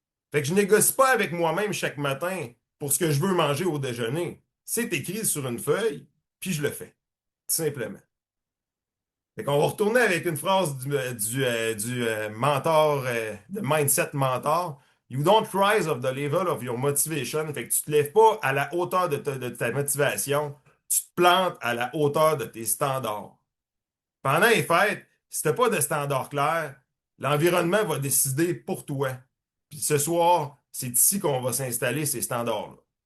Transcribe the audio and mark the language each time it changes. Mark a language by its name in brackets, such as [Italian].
[French] Fait que je négocie pas avec moi-même chaque matin pour ce que je veux manger au déjeuner. C'est écrit sur une feuille, puis je le fais. Tout simplement. Fait qu'on va retourner avec une phrase du mentor, de mindset mentor. [English] You don't rise of the level of your motivation. [French] Fait que tu te lèves pas à la hauteur de ta motivation. Tu te plantes à la hauteur de tes standards. Pendant les fêtes, si t'as pas de standards clairs, l'environnement va décider pour toi. Puis ce soir, c'est ici qu'on va s'installer ces standards-là.